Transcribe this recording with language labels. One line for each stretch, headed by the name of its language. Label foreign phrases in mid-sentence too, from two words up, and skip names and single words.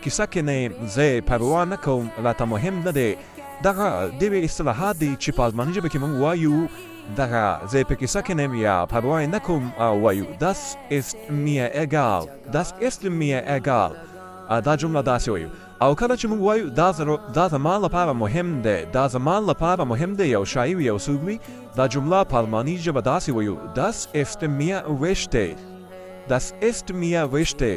Pashto: کیسه کې نه یم زه پروا نه کوم راته مهم نه دی دغه ډېرې اصطلاحات دي چې په الماني ژبه کې موږ وایو دغه زه په کیسه کې نه یم یا پروا نه کوم وایو
German: Das ist mir egal. Das ist mir egal.
Pashto: دا جمله داسې وایو او کله چې موږ وایو دا زما لپاره مهم دی دا زما لپاره مهم دی یو شی وي یو څوک وي دا جمله په الماني ژبه داسې وایو
German: Das ist mir wichtig. Das ist mir wichtig.